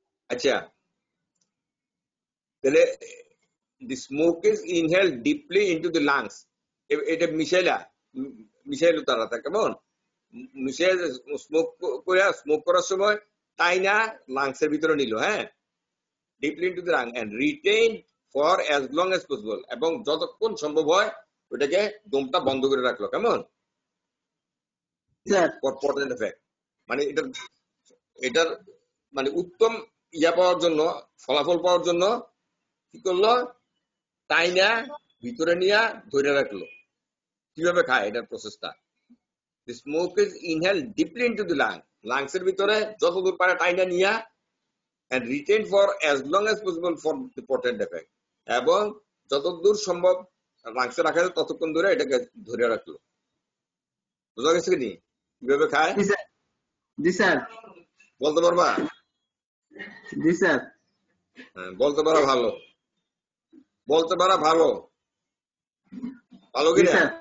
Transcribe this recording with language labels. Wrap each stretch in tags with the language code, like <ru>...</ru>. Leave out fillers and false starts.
<bn>আচ্ছা, তাহলে</bn> <en>the smoke is inhaled deeply into the lungs.</en> <bn>এটা মিশাইলো তারা, কেমন? মিশাই স্মোক করার সময় তাই না লাংসের ভিতরে নিল, হ্যাঁ,</bn> <en>deeply into the lung and retain for as long as possible,</en> <bn>এবং যতক্ষণ সম্ভব হয় ওটাকে দমটা বন্ধ করে রাখলো, কেমন? পটেন্ট এফেক্ট মানে এটার মানে উত্তম পাওয়ার জন্য, ফলাফল পাওয়ার জন্য কি করলো? তাই না ভিতরে নিয়ে ধরে রাখলো। কিভাবে খায় এটার প্রসেসটা?</bn> <en>The smoke is inhaled deeply into the lung.</en> <bn>লাংসের ভিতরে যতদূর পারে টাইনা নিয়া</bn> <en>and retain for as long as possible for the potent effect.</en> <bn>এবং যতদূর সম্ভব লাংসে রাখা যায় ততক্ষণ ধরে এটাকে ধরে রাখলো। বুঝা গেছে কি? কিভাবে খায়? জি স্যার বলতে পারবা? জি স্যার হ্যাঁ, বলতে পারা ভালো, বলতে পারা ভালো, ভালো কিনা?</bn>